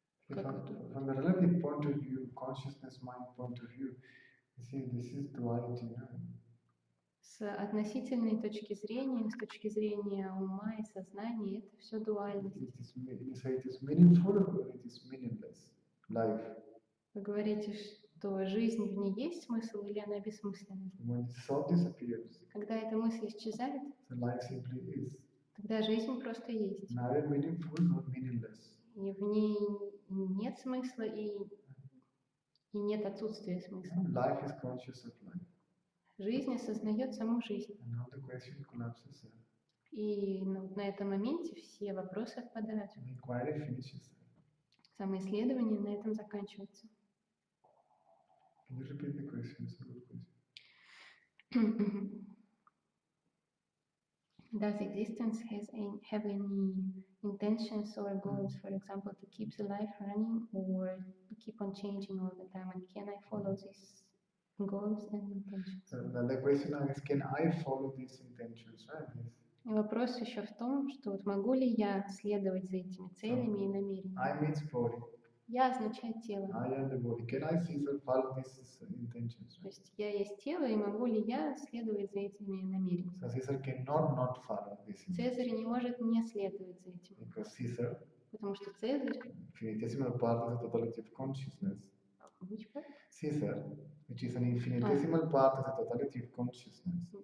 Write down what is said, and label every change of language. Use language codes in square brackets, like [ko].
[en] From the relative point of view, consciousness mind point of view, you see, this is duality. [ru] С относительной точки зрения, с точки зрения ума и сознания, это все дуальность. [en] You say it is meaningful or it is meaningless life. [ru] Вы говорите, что жизнь в ней есть смысл или она бессмысленна? [en] When the soul disappears, [ru] Когда эта мысль исчезает, [en] the life simply is. [ru] тогда жизнь просто есть. [en] Neither meaningful nor meaningless. [ru] И в ней нет смысла и нет отсутствия смысла. [en] Life is conscious of life. [ru] Жизнь осознает саму жизнь. [en] And now the question collapses there. [ru] И на этом моменте все вопросы отпадают. [en] The inquiry finishes there. [ru] Самоисследование на этом заканчивается. [en] Can you repeat the question? It's a good question. Does existence have any intentions or goals, for example, to keep the life running or keep on changing all the time? And can I follow these goals and intentions? So the question now is, can I follow these intentions? Right? Yes. [ru] И вопрос еще в том, что вот могу ли я следовать за этими целями и намерениями? [en] I means body. [ru] Я означает тело. [en] I am the body. Can I see or follow these intentions? [ru] То есть я есть тело, и могу ли я следовать за этими намерениями? [en] So Caesar cannot not follow this. [ru] Цезарь не может не следовать за этим. [en] Because Caesar, [ru] Потому что Цезарь, [en] infinitesimal part of the totality of consciousness. which part? Caesar, which is an infinitesimal part of the totality of consciousness.